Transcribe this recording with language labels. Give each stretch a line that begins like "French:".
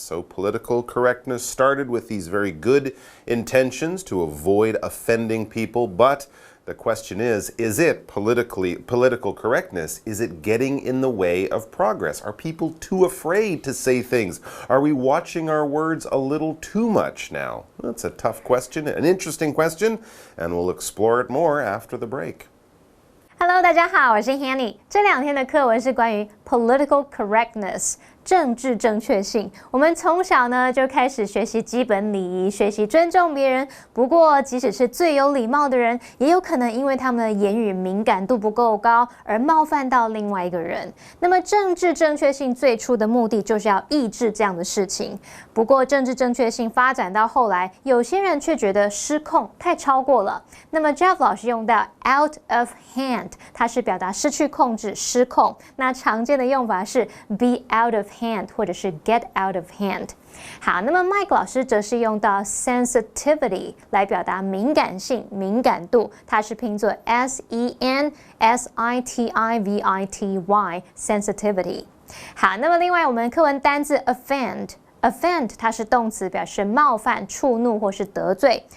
English: So political correctness started with these very good intentions to avoid offending people, but the question is it political correctness? Is it getting in the way of progress? Are people too afraid to say things? Are we watching our words a little too much now? That's a tough question, an interesting question, and we'll explore it more after the break.
Chinese: Hello， 大家好，我是 Hanny。这2天的课文是关于 political correctness。政治正确性，我们从小呢就开始学习基本礼仪，学习尊重别人。不过，即使是最有礼貌的人，也有可能因为他们的言语敏感度不够高，而冒犯到另外一个人。那么，政治正确性最初的目的就是要抑制这样的事情。不过，政治正确性发展到后来，有些人却觉得失控，太超过了。那么 Jeff 老师用到 out of hand， 它是表达失去控制、失控。那常见的用法是 be out of hand 或者是 get out of hand。好，那么 Mike 老师则是用到 sensitivity 来表达敏感性、敏感度，它是拼作 sensitivity sensitivity。好，那么另外我们课文单字 offend。offend 它是动词，表示冒犯、触怒或是得罪。